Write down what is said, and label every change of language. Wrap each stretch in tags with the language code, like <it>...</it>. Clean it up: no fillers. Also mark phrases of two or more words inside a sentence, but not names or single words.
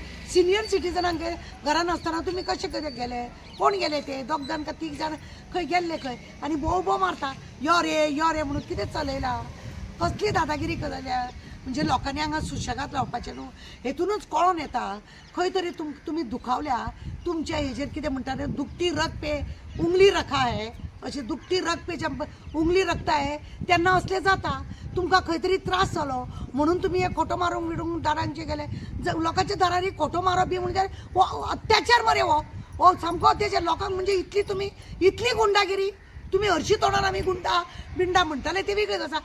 <kok>सिनियर सिटीजनांक घरान आसतना तुमी कशे कशे गेले कोण गेले ते 2 जाण का 3 जाण खंय गेल्ले खंय आनी भोव मारता यो रे म्हणून कितें चलयला कसली दादागिरी जाल्या म्हणजे लोकांनी हांगा सुशेगाद रावपाचें न्हू हेतूनच कळोन येता खंय तरी तुमी दुखावल्या तुमच्या हेजेर कितें म्हणटा</kok> <hi>दुखती रग पे उंगली रखा है</hi> <kok>अशें</kok> <hi>दुखती रग पे जब उंगली रखता है</hi> <kok>तेन्ना असलें जाता। तुमकां खंय तरी त्रास जालो म्हणून तुमी हे खोटो मारूंक बिडूंक दारांचे गेले लोकांच्या दारांनी खोटो मारप बी म्हणजे हो अत्याचार मरे हो सामको अत्याचार लोकांक म्हणजे इतली गुंडागिरी तुम्ही हरशी तोंडान आमी गुंडा बिंडा म्हणटाले ते वेगळेच आसा।</kok>